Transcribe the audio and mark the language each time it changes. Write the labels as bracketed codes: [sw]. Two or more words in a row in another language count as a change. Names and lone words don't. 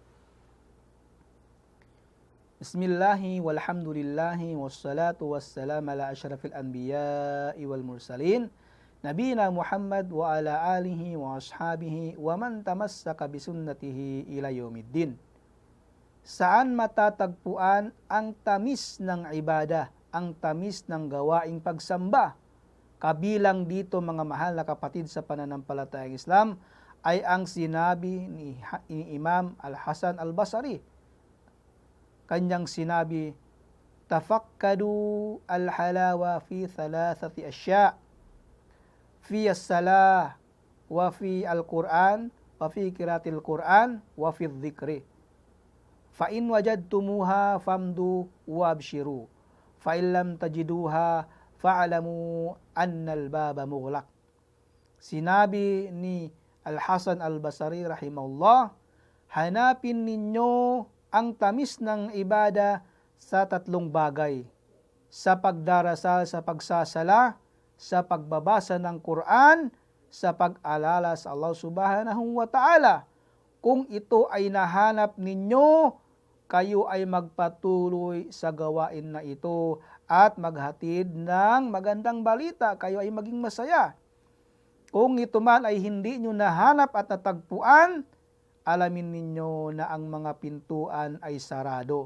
[ar] بسم الله والحمد لله والصلاة والسلام على أشرف الأنبياء والمرسلين نبينا محمد وعلى آله وأصحابه ومن تمسك بسنته إلى يوم الدين. [tl] Saan matatagpuan ang tamis ng ibada, ang tamis ng gawaing pagsamba? Kabilang dito, mga mahal na kapatid sa pananampalatayang Islam, ay ang sinabi ni Imam Al-Hasan Al-Basri. Kanyang sinabi, [ar] تفقدوا الحلاوة في ثلاثة أشياء، في الصلاة، وفي القرآن، وفي قراءة القرآن، وفي الذكر. فإن وجدتموها فامضوا وأبشروا، فإن لم تجدوها فاعلموا أن الباب مغلق. [tl] Sinabi ni Al-Hasan Al-Basri rahimahullah, hanapin ninyo ang tamis ng ibada sa tatlong bagay: sa pagdarasal, sa pagsasala, sa pagbabasa ng Quran, sa pag-alala sa Allah [ar] سبحانه وتعالى. [tl] Kung ito ay nahanap ninyo, kayo ay magpatuloy sa gawain na ito at maghatid ng magandang balita, kayo ay maging masaya. Kung ito man ay hindi nyo nahanap at natagpuan, alamin ninyo na ang mga pintuan ay sarado.